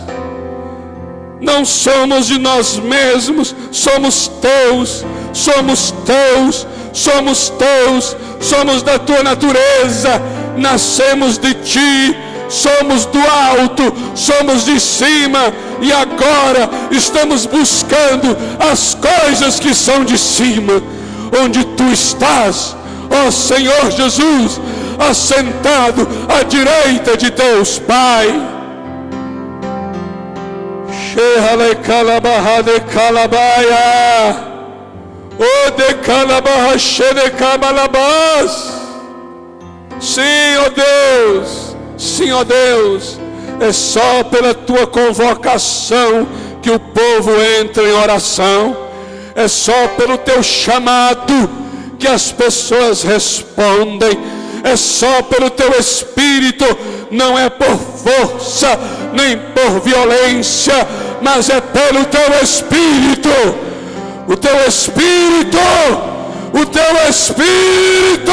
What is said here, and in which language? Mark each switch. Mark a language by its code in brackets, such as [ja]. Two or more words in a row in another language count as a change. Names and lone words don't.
[pt] Não somos de nós mesmos, somos Teus, somos Teus, somos Teus, somos da Tua natureza, nascemos de Ti, somos do alto, somos de cima, e agora estamos buscando as coisas que são de cima, onde Tu estás, ó Senhor Jesus, assentado à direita de Deus Pai. Shehale kalabahade kalabaya, o de kalabahashede kamalabas. Sim, ó Deus, sim, ó Deus, é só pela Tua convocação que o povo entra em oração, é só pelo Teu chamado que as pessoas respondem, é só pelo Teu Espírito, não é por força, nem por violência, mas é pelo Teu Espírito, o Teu Espírito, o Teu Espírito.